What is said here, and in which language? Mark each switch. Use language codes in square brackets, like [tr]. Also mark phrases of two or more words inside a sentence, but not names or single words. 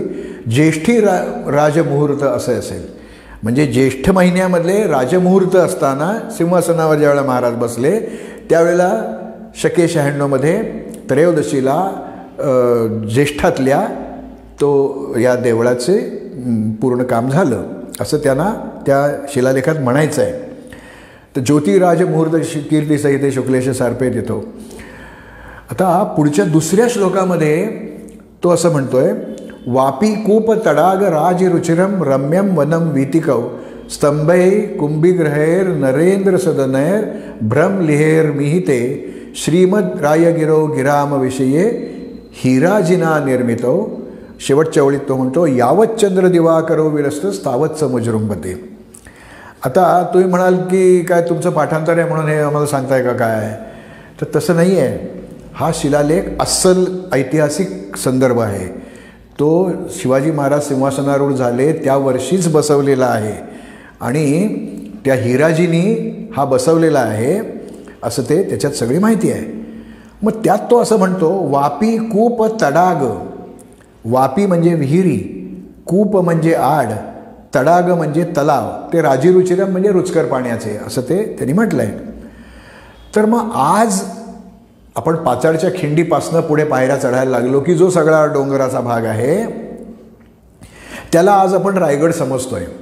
[mr] ज्येष्ठी राजमुहूर्त असं असेल, म्हणजे ज्येष्ठ महिन्यामधले राजमुहूर्त असताना सिंहासनावर ज्यावेळेला महाराज बसले त्यावेळेला शके 96मध्ये त्रयोदशीला ज्येष्ठातल्या या देवळाचे पूर्ण काम झालं असं त्यांना त्या शिलालेखात म्हणायचं आहे. [sa] तर ज्योतिराज मुहूर्त कीर्ती सहिते शुक्लेश सार्पे तिथो. [mr] आता पुढच्या दुसऱ्या श्लोकामध्ये तो असं म्हणतोय, [sa] वापी कूप तडाग राज रुचिरम रम्यम वनम वीतिकौ स्तंभै कुंभिग्रहैर नरेंद्र सदनैर भ्रम लिहेर मिहिते श्रीमद रायगिरो गिराम विषये हिराजिना निर्मितो. [mr] शेवटच्या ओळीत तो म्हणतो, [sa] यावत चंद्र दिवाकरो विलसतस तावत समुजृंभते. [mr] आता तुम्ही म्हणाल की काय तुमचं पाठांतर आहे म्हणून हे आम्हाला सांगताय का काय, तर तसं नाही आहे. हा शिलालेख अस्सल ऐतिहासिक संदर्भ आहे. तो शिवाजी महाराज सिंहासनारूढ झाले त्या वर्षीच बसवलेला आहे आणि त्या हिराजींनी हा बसवलेला आहे असं ते त्याच्यात सगळी माहिती आहे. मग त्यात तो असं म्हणतो, [sa] वापी कूप तडाग. [mr] वापी म्हणजे विहिरी, कूप म्हणजे आड, तडाग म्हणजे तलाव, ते राजीरुचिरम म्हणजे रुचकर पाण्याचे असं ते त्यांनी म्हटलं आहे. तर मग आज आपण पाचाडच्या खिंडीपासनं पुढे पायऱ्या चढायला लागलो की जो सगळा डोंगराचा भाग आहे त्याला आज आपण रायगड समजतोय.